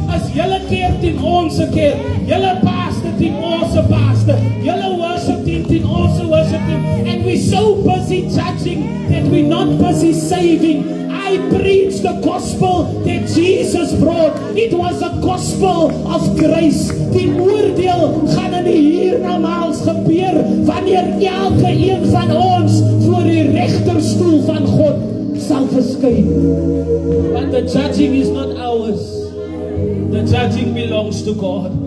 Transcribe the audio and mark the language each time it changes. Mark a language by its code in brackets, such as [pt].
[af] As julle keer teen ons keer, julle pastor teen ons pastor, julle worship team teen ons worship team, [en] and we're so busy judging that we're not busy saving. I preached the gospel that Jesus brought. It was a gospel of grace. [af] Die oordeel gaan in die hiernamaals gebeur wanneer elke een van ons voor die regterstoel van God sal verskyn. [en] But the judging is not ours. The judging belongs to God.